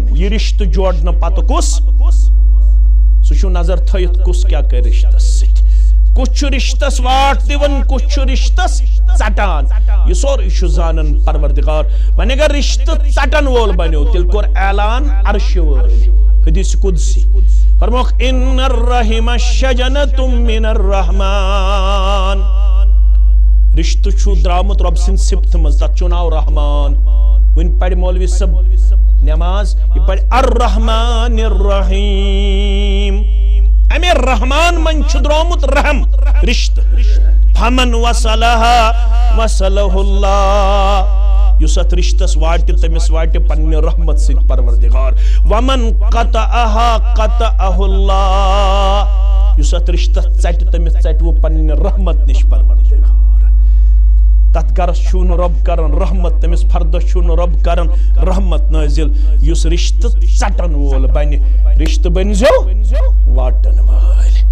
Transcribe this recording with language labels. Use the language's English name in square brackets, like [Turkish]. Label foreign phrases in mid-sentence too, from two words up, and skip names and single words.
[Kashmiri] یہِ رشتہٕ جوڑنہٕ پتہٕ کُس سُہ چھُ نظر تھٲیِتھ کُس کیٛاہ کرِ رشتس سۭتۍ کُس چھُ رشتس واٹ دِوان کُس چھُ رشتس ژٹان یہِ سورُے چھُ زانان پروردگار وۄنۍ اگر رشتہٕ ژٹن وول بنیو تیٚلہِ کوٚر اعلان عرشہِ وٲلۍ حدیث قدسی فرموکھ [Arabic] ان الرحم شجنۃ من الرحمان [Kashmiri] رشتہٕ چھُ درامُت رۄب سٕنٛدِ صفتہٕ منٛز تتھ چھُ ناو رحمان وۄنۍ پرِ مولوی صٲب نماز یہ پڑھ [Arabic] الرحمن الرحیم [Kashmiri] امے رحمان من چھُ درامُت رحم رشتہٕ [Arabic] فمن وصلها وصلہ اللہ [Kashmiri] یُس اتھ رشتس واٹہِ تٔمِس واٹہِ پننہِ رحمت سۭتۍ پروردگار [Arabic] ومن قطعها قطعہ اللہ [Kashmiri] یُس اتھ رشتس ژٹہِ تٔمِس ژٹہِ پننہِ رحمت نِش پروردگار تتھ گرس چھُنہٕ رۄب کران رحمت تٔمِس فردس چھُنہٕ رۄب کران رحمت نٲزِل یُس رشتہٕ ژٹن وول بنہِ رشتہٕ بٔنزیو واٹن وٲلۍ